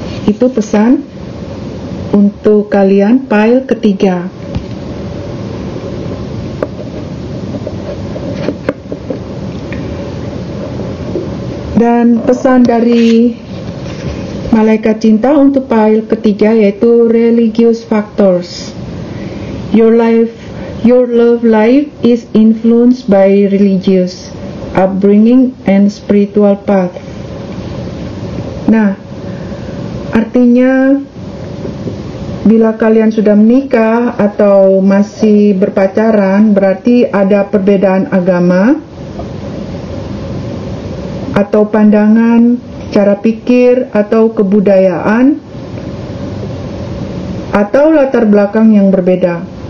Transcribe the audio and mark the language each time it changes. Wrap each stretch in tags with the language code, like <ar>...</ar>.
<id>Itu pesan untuk kalian file ketiga. Dan pesan dari Malaikat Cinta untuk file ketiga yaitu religious factors.</id> <en>Your love life is influenced by religious upbringing and spiritual path.</en> <id>Nah, artinya bila kalian sudah menikah atau masih berpacaran, berarti ada perbedaan agama atau pandangan, cara pikir, atau kebudayaan, atau latar belakang yang berbeda.</id>